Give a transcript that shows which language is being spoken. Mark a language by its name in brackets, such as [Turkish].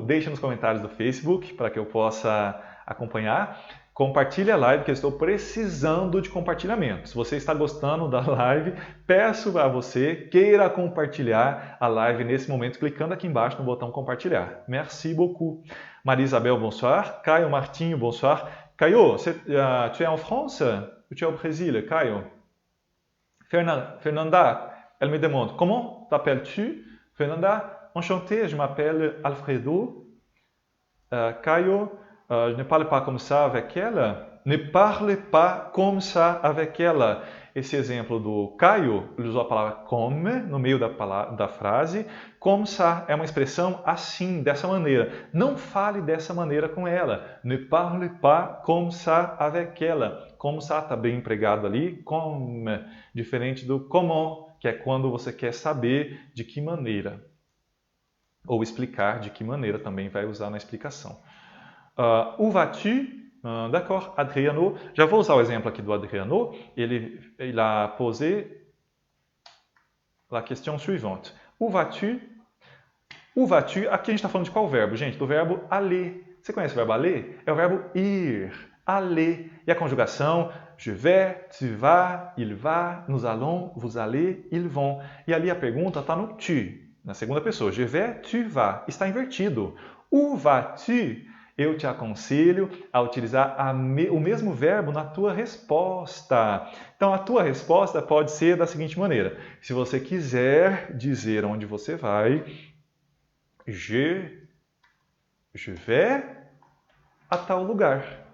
[Portuguese] Deixa nos comentários do Facebook para que eu possa acompanhar. Compartilhe a live, que eu estou precisando de compartilhamento. Se você está gostando da live, peço a você, queira compartilhar a live nesse momento, clicando aqui embaixo no botão compartilhar. [French] Merci beaucoup. Marie-Isabelle, bonsoir. Caio Martinho, bonsoir. Caio, tu es en France ou tu es au Brésil, Caio? Fernanda, elle me demande, comment t'appelles-tu? Fernanda, enchanté, je m'appelle Alfredo. Caio, je ne parle pas comme ça avec elle. Ne parle pas comme ça avec elle. [Portuguese] esse exemplo do Caio, ele usou a palavra comme no meio da frase. Comme ça é uma expressão assim, dessa maneira. Não fale dessa maneira com ela. [French] Ne parle pas comme ça avec ela. [Portuguese] Comme ça está bem empregado ali, comme, diferente do comment, que é quando você quer saber de que maneira. Ou explicar de que maneira também vai usar na explicação. [French] Où vas-tu? [Portuguese] D'accord, Adriano. Já vou usar o exemplo aqui do Adriano. [French] Il a posé la question suivante. Où vas-tu? Où vas-tu? [Portuguese] Aqui a gente está falando de qual verbo, gente? Do verbo aller. Você conhece o verbo aller? É o verbo ir. Aller. E a conjugação? [French] Je vais, tu vas, il va, nous allons, vous allez, ils vont. [Portuguese] E ali a pergunta está no tu, na segunda pessoa. [French] Je vais, tu vas. [Portuguese] Está invertido. [French] Où vas-tu? [Portuguese] Eu te aconselho a utilizar o mesmo verbo na tua resposta. Então, a tua resposta pode ser da seguinte maneira. Se você quiser dizer onde você vai, [French] je vais [Portuguese] a tal lugar.